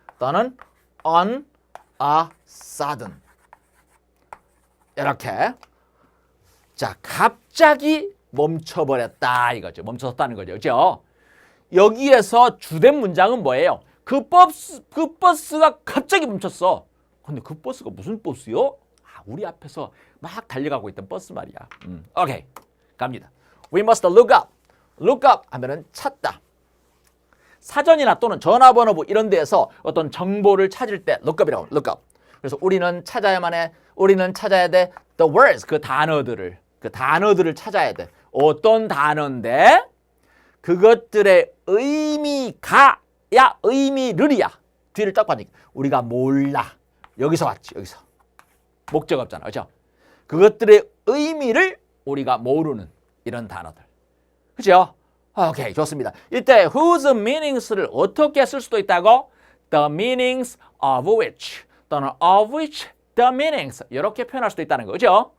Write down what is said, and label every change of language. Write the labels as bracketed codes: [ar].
[ko] 또는 [en] on a sudden. [ko] 이렇게. 자, 갑자기 멈춰버렸다 이거죠. 멈췄다는 거죠. 그죠? 여기에서 주된 문장은 뭐예요? 그 버스가 갑자기 멈췄어. 근데 그 버스가 무슨 버스요? 우리 앞에서 막 달려가고 있던 버스 말이야. 오케이. 갑니다. [en] We must look up. [ko] look up 하면은 찾다. 사전이나 또는 전화번호부 이런 데에서 어떤 정보를 찾을 때 look up이라고 look up. 그래서 우리는 찾아야 돼 [en] the words [ko] 그 단어들을. 그 단어들을 찾아야 돼. 어떤 단어인데 그것들의 의미가야 의미를이야. 뒤를 딱 봐니까 우리가 몰라. 여기서 왔지. 여기서. 목적 없잖아. 그렇죠? 그것들의 의미를 우리가 모르는 이런 단어들. 그죠? 오케이, 좋습니다. 이때 whose meanings를 어떻게 쓸 수도 있다고? [en] The meanings of which [ko] 또는 [en] of which the meanings [ko] 이렇게 표현할 수도 있다는 거죠.